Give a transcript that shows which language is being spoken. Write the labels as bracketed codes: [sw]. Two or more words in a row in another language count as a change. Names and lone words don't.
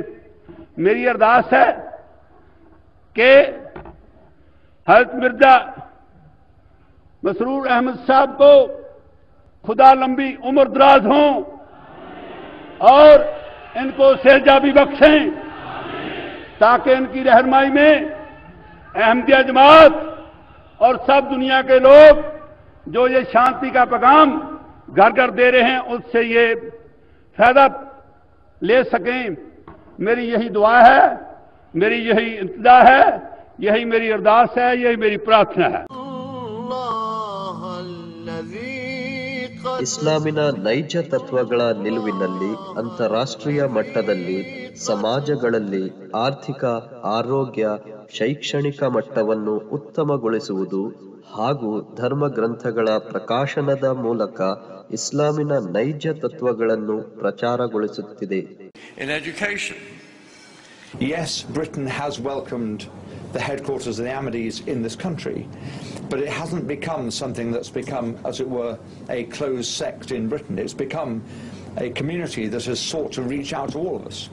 [hi] मेरी अरदास है कि हज़रत मिर्जा मसरूर अहमद साहब को खुदा लंबी उम्र दराज हों और इनको सेहतयाबी बख्शें, ताकि इनकी रहनुमाई में अहमदिया जमात और सब दुनिया के लोग जो ये शांति का पैगाम घर घर दे रहे हैं उससे ये फायदा ले सकें। मेरी यही दुआ है, मेरी यही इंतजा है, यही मेरी अरदास है, यही मेरी प्रार्थना है। [kn] ಇಸ್ಲಾಮಿನ ನೈಜ ತತ್ವಗಳ ನಿಲುವಿನಲ್ಲಿ ಅಂತಾರಾಷ್ಟ್ರೀಯ ಮಟ್ಟದಲ್ಲಿ ಸಮಾಜಗಳಲ್ಲಿ ಆರ್ಥಿಕ, ಆರೋಗ್ಯ, ಶೈಕ್ಷಣಿಕ ಮಟ್ಟವನ್ನು ಉತ್ತಮಗೊಳಿಸುವುದು ಹಾಗೂ ಧರ್ಮ ಗ್ರಂಥಗಳ ಪ್ರಕಾಶನದ ಮೂಲಕ ಇಸ್ಲಾಮಿನ ನೈಜ ತತ್ವಗಳನ್ನು ಪ್ರಚಾರಗೊಳಿಸುತ್ತಿದೆ. [en] In education. Yes, Britain has welcomed the headquarters of the Ahmadis in this country, but it hasn't become something that's become, as it were, a closed sect in Britain. It's become a community that has sought to reach out to all of us.